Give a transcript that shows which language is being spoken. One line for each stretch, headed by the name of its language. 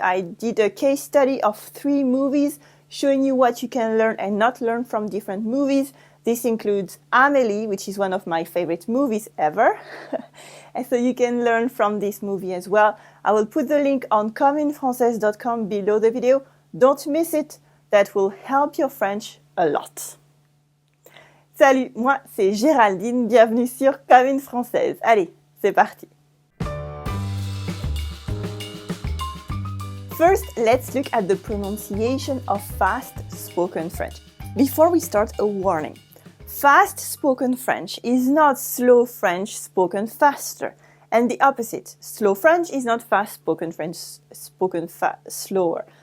English: I did a case study of 3 movies showing you what you can learn and not learn from different movies. This includes Amélie, which is one of my favorite movies ever. And so you can learn from this movie as well. I will put the link on Française.com below the video. Don't miss it. That will help your French a lot.
French: Salut, moi c'est Géraldine, bienvenue sur Comme Française. Allez, c'est parti.
English: First, let's look at the pronunciation of fast spoken French. Before we start, a warning. Fast spoken French is not slow French spoken faster, and the opposite. Slow French is not fast spoken French spoken slower.